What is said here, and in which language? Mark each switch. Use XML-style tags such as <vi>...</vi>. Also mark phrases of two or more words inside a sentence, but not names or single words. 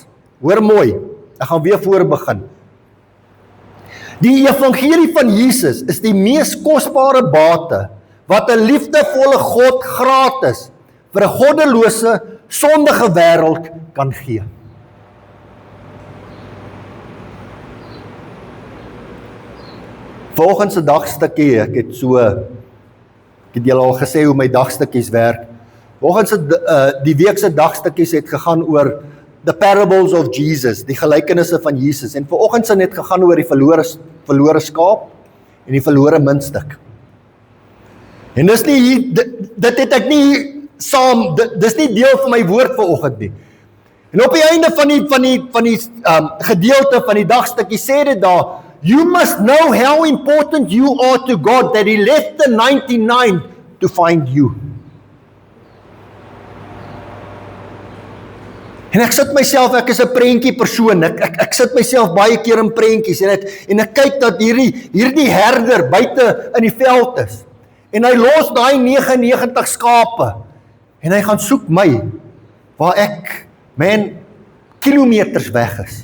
<af>Hoor mooi, ek gaan weer voor begin. Die evangelie van Jesus is die mees kosbare bate wat 'n liefdevolle God gratis vir 'n goddelose, sondige wêreld kan gee. Volgens 'n dagstukkie, ek het julle al gesê hoe my dagstukkies werk. Volgens die week se dagstukkies het gegaan oor</af> <en>the parables of Jesus,</en> <af>die gelykenisse van Jesus. En vanoggend se het gegaan oor die verlore skaap en die verlore muntstuk. En dis nie dit het ek nie saam, dis nie deel van my woord vanoggend nie. En op die einde van die gedeelte van die dagstukkie sê dit daar,</af> <en>you must know how important you are to God that He left the 99 to find you.</en> <af>En ek sit myself, ek is 'n prentjie persoon, ek sit myself baie keer in prentjies, en ek kyk dat hierdie herder buite in die veld is, en hy los daai 99 skape, en hy gaan soek my, waar ek, kilometers weg is.</af>